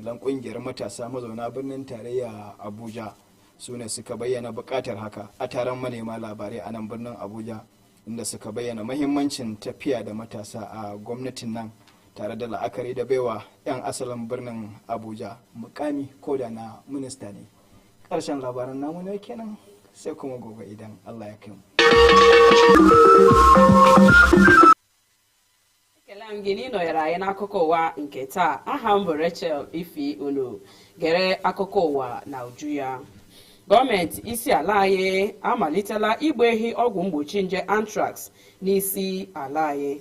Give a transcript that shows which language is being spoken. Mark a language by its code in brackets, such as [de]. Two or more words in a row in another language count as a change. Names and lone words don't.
[ha] Lan ƙungiyar matasa mazauna birnin tarayya Abuja su ne suka bayyana buƙatar haka a taron manema labarai a nan birnin Abuja, inda suka bayyana mahimmancin tafiya da matasa a gwamnatin nan tare da la'akari da baiwa 'yan asalin birnin Abuja mukami ko da na minista ne. Ƙarshen labaran namu ne kenan, sai kuma gobe idan Allah ya kai mu. [ig] Ekele gị nọnyere anyị n'akụkọ ụwa nke taa. Aha m bụ Rachel Ifi unu gere akụkọ ụwa na uju ya. Gọọmenti isi ala anyị amalitela igba ehi ọgwụ mgbochi nje anthrax n'isi ala anyị.